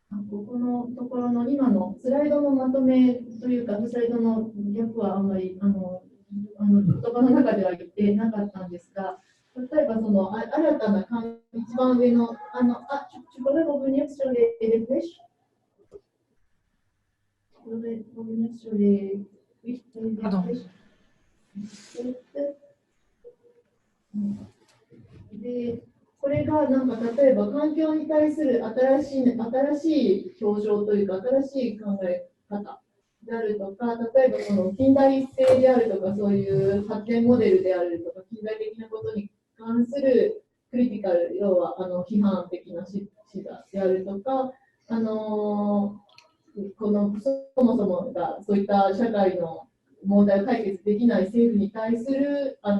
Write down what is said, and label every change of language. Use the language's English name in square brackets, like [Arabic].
[Japanese] ここのところの今のスライドのまとめというか、スライドの略はあんまり言葉の中では言ってなかったんですが、例えばその新たな一番上の [French] tu pourrais revenir sur les flèches? Tu pourrais revenir sur les flèches? [Japanese] でこれがなんか例えば環境に対する新しい表情というか新しい考え方であるとか、例えばその近代性であるとか、そういう発展モデルであるとか、近代的なことに関するクリティカル、要は批判的な視座であるとか、そもそもがそういった社会の問題を解決できない政府に対する